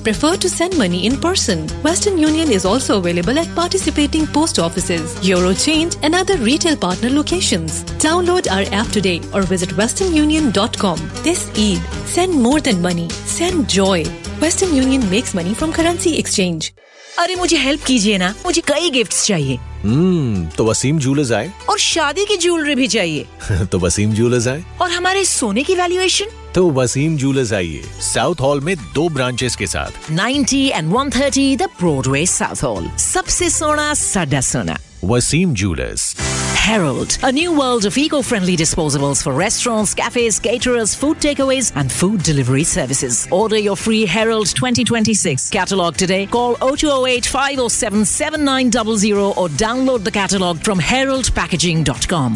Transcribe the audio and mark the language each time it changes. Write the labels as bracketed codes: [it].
[en] Prefer to send money in person. Western Union is also available at participating post offices, Eurochange and other retail partner locations. Download our app today or visit westernunion.com. This Eid, send more than money. Send joy. Western Union makes money from currency exchange. [hi] अरे मुझे help कीजिए ना, मुझे कई gifts चाहिए। तो Wasim jewellers आए। और शादी की ज्वेलरी भी चाहिए। तो वसीम ज्वेलर्स आए। और हमारे सोने की वैल्यूएशन। तो वसीम ज्वेलर्स आइए, साउथ हॉल में दो ब्रांचेस के साथ। 90 and 130 the Broadway south hall, सबसे सोना सड्डा सोना। Wasim jewellers. [en] Herald, a new world of eco-friendly disposables for restaurants, cafes, caterers, food takeaways and food delivery services. Order your free Herald 2026 catalogue today. Call 0208-507-7900 or download the catalogue from heraldpackaging.com.